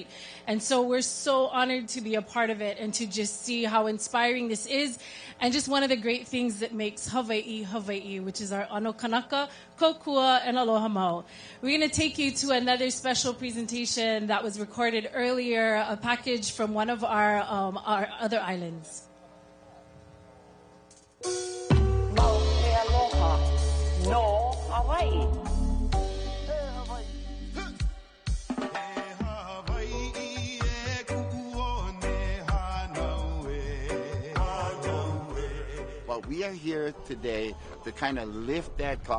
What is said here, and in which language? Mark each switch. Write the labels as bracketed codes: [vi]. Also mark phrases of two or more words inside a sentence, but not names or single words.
[en] And so we're so honored to be a part of it and to just see how inspiring this is. And just one of the great things that makes Hawaii, Hawaii, which is our [haw] ano kanaka, [en] kokua, and [haw] aloha mau. [en] We're going to take you to another special presentation that was recorded earlier, a package from one of our other islands. [haw] Mau e aloha no Hawaii. [en] Well, we are here today to kind of lift that cloud.